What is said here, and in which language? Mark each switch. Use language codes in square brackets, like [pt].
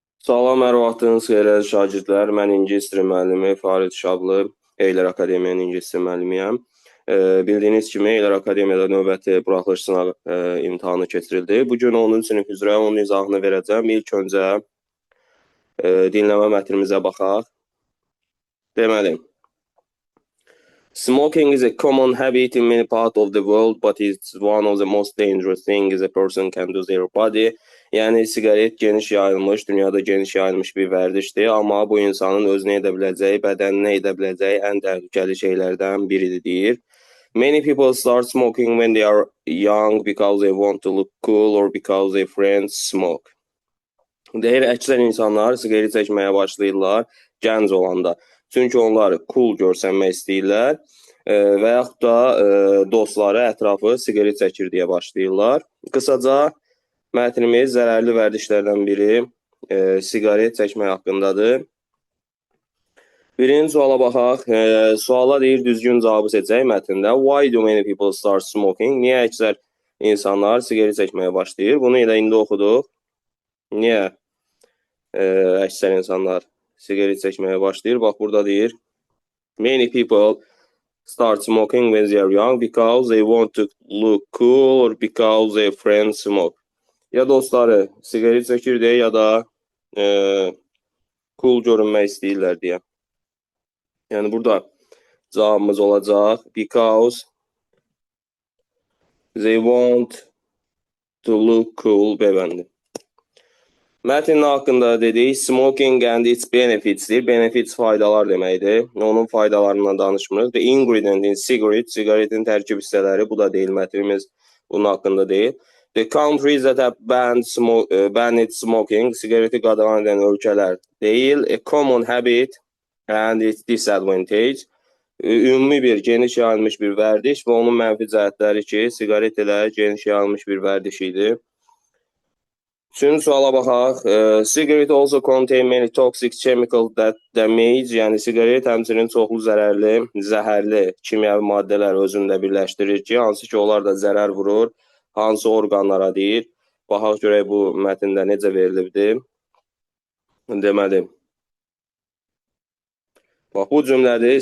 [az] Salam, hər vaxtınız xeyir əziz şagirdlər. Mən ingilis dili müəllimi Farid Şablı, Eylər Akademiyanın ingilis dili müəllimiyəm. Bildiyiniz kimi Eylər Akademiyada növbəti buraxılış sınaq imtahanı keçirildi. Bugün 10-cu sinif üzrə onun izahını verəcəm. İlk öncə dinləmə mətnimizə baxaq. Deməli, [en] smoking is a common habit in many parts of the world, but it's one of the most dangerous things a person can do to their body. [az] Yəni, siqaret geniş yayılmış, dünyada geniş yayılmış bir vərdişdir, amma bu insanın özünə edə biləcəyi, bədəninə edə biləcəyi ən təhlükəli şeylərdən biridir, deyir. [en] Many people start smoking when they are young because they want to look cool or because their friends smoke. [az] Deyir, əksər insanlar siqaret çəkməyə başlayırlar gənc olanda. Çünki onlar cool görsənmək istəyirlər və yaxud da dostları ətrafı siqaret çəkir deyə başlayırlar. Qısaca, mətnimiz zərərli vərdişlərdən biri siqaret çəkmək haqqındadır. Birinci suala baxaq. Suala deyir, düzgün cavabı seçək mətndə. [en] Why do many people start smoking? [az] Niyə əksər insanlar siqaret çəkməyə başlayır? Bunu elə indi oxuduq. Niyə əksər insanlar siqaret çəkməyə başlayır? Bax, burada deyir, [en] many people start smoking when they are young because they want to look cool or because their friends smoke. [az] Ya dostları siqaret çəkir deyə, ya da cool görünmək istəyirlər deyə. Yəni, burada cavabımız olacaq [en] because they want to look cool [az] bəbəndi. Mətnin haqqında dedik, [en] smoking and its benefits'dir. [az] Benefits faydalar deməkdir. Onun faydalarından danışmırıq. [en] The ingredient in cigarette, [az] sigaretin tərkib hissələri, bu da deyil, mətnimiz bunun haqqında deyil. [en] The countries that have banned smoking, [az] sigareti qadağan edən ölkələr deyil. [en] A common habit and its disadvantage. [az] Ümumi bir, geniş yayılmış bir vərdiş və onun mənfi cəhətləri ki, sigaret elə geniş yayılmış bir vərdiş idi. Üçüncü suala baxaq. [en] Cigarette also contain many toxic chemicals that damage. [az] Yəni, sigaret həmçinin çoxlu zərərli, zəhərli kimyəvi maddələr özündə birləşdirir ki, hansı ki, onlar da zərər vurur, hansı orqanlara deyir. Baxaq görək bu mətndə necə verilibdir. Deməli, bax, bu cümlədir.